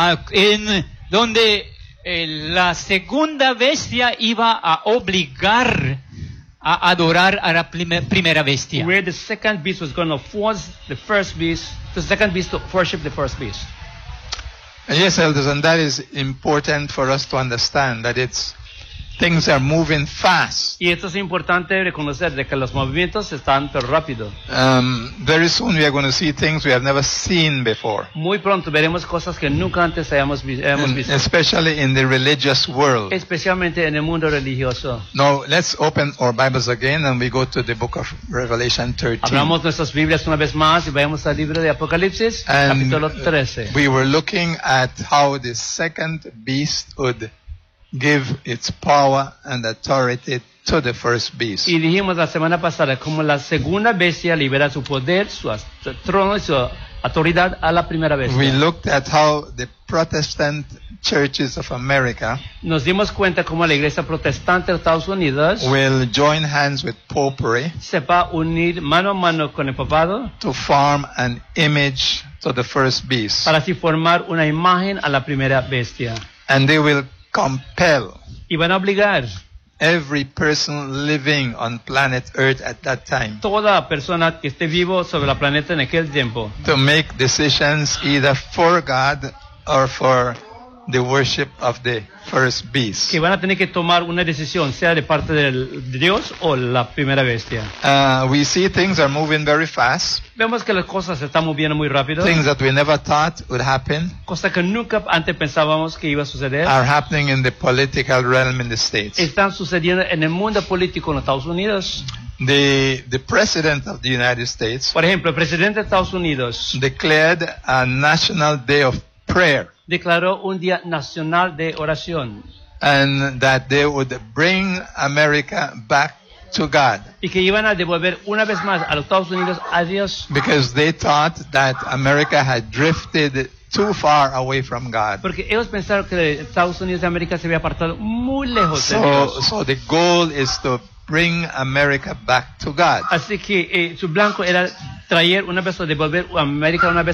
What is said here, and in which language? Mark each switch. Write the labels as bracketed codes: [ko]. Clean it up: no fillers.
[es] En donde la segunda bestia iba a obligar a adorar a la primera bestia. [en] Where the second beast was going to force the first beast, the second beast to worship the first beast. Yes, elders, and that is important for us to understand that things are moving fast. [es] Y esto es importante reconocer de que los movimientos están pero rápido. [en] Very soon we are going to see things we have never seen before. [es] Muy pronto veremos cosas que nunca antes hemos visto. [en] Especially in the religious world. [es] Especialmente en el mundo religioso. [en] Now let's open our Bibles again and we go to the book of Revelation 13. [es] Abramos nuestras Biblias una vez más y vayamos al libro de Apocalipsis, [en] and [es] capítulo 13. [en] We were looking at how the second beast would give its power and authority to the first beast. [es] Y dijimos la semana pasada cómo la segunda bestia libera su poder, su trono y su autoridad a la primera bestia. [en] We looked at how the Protestant churches of America. [es] Nos dimos cuenta cómo la iglesia protestante de Estados Unidos [en] will join hands with popery. [es] Se va a unir mano a mano con el papado. [en] To form an image to the first beast. [es] Para así formar una imagen a la primera bestia. [en] And they will compel. [es] Y van a obligar [en] every person living on planet Earth at that time. [es] Toda persona que esté vivo sobre la planeta en aquel tiempo. [en] To make decisions either for God or for the worship of the first beast. [es] Que van a tener que tomar una decisión, sea de parte de Dios o la primera bestia. [en] We see things are moving very fast. [es] Vemos que las cosas están moviendo muy rápido. [en] Things that we never thought would happen. [es] Cosas que nunca antes pensábamos que iba a suceder. [en] Are happening in the political realm in the States. [es] Están sucediendo en el mundo político en Estados Unidos. [en] The president of the United States. [es] Por ejemplo, el presidente de Estados Unidos. [en] Declared a national day of prayer. [es] Declaró un día nacional de oración. [en] And that they would bring America back to God. [es] Y que iban a devolver una vez más a los Estados Unidos a Dios. [en] Because they thought that America had drifted too far away from God. [es] Porque ellos pensaron que Estados Unidos de América se había apartado muy lejos de Dios. [en] So the goal is to bring America back to God. [es] Así que su blanco era traer una vez o devolver a América una vez más.